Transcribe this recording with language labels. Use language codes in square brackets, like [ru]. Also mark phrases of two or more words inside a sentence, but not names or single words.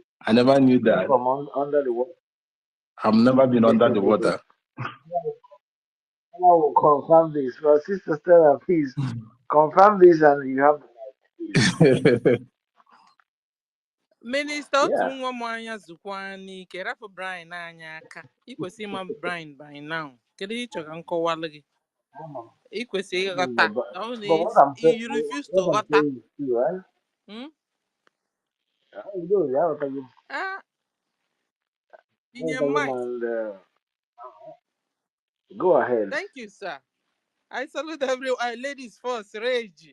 [en] I never knew that. From under the water. I've never been under the water. I will confirm this. But Sister Stella, please confirm this and you have the Minister yeah. [ig] otu nwa m anya zụkwa n'ike rapụ Brian anya aka ikwesị ịma Brian [en] by now [ig] kedu ihe ịchọ ka m kọwalụ gị ikwesị ịghọta [en] But what I'm saying, you refuse to ghọta is true, right? [ig] inye mic. [en] Go ahead. Thank you, sir. I salute everyone. Ladies first, Rage.